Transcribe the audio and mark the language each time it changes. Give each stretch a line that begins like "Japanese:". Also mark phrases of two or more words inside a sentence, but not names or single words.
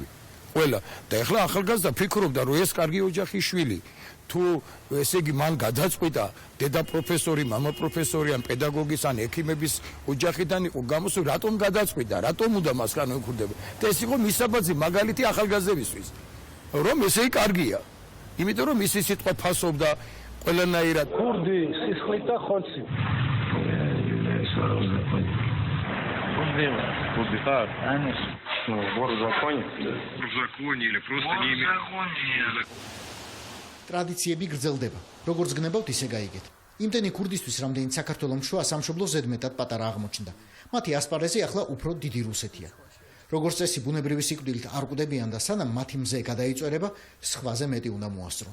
Georgian: ყველა და ეხლა ახალგაზრდა ფიქრობდა, რომ ეს კარგი ოჯახის შვილი თუ ესე იგი მან გადაწყვიტა დედა პროფესორი, მამა პროფესორი ან პედაგოგის ან ექიმების ოჯახიდან იყო გამოსული, რატომ გადაწყვიტა, რატომ უნდა მას განვეკურდება. და ეს იყო მისაბაძი მაგალითი ახალგაზრდებისთვის, რომ ესე იგი კარგია. იმიტომ რომ ისი სიტყვა ფასობდა ყველანაირად. ქურდი, სისხლით და ხორცით. ქურდი ხარ?
Russian: Конечно. Ну, вор в законе. В законе или просто не имеет.
Georgian: ტრადიციები გრძელდება. როგორც გნებავთ, ისე გაიგეთ. იმდენი ქურდისთვის, რამდენიც საქართველოს შუა სამშობლო ზედმეტად პატარა აღმოჩნდა. მათი ასპარეზი ახლა უფრო დიდი რუსეთია. როგორც წესი, ბუნებრივი სიკვდილით არ ყვდებიან და სანამ მათი მზე გადაიწვერება, სხვაზე მეტი უნდა მოასწრონ.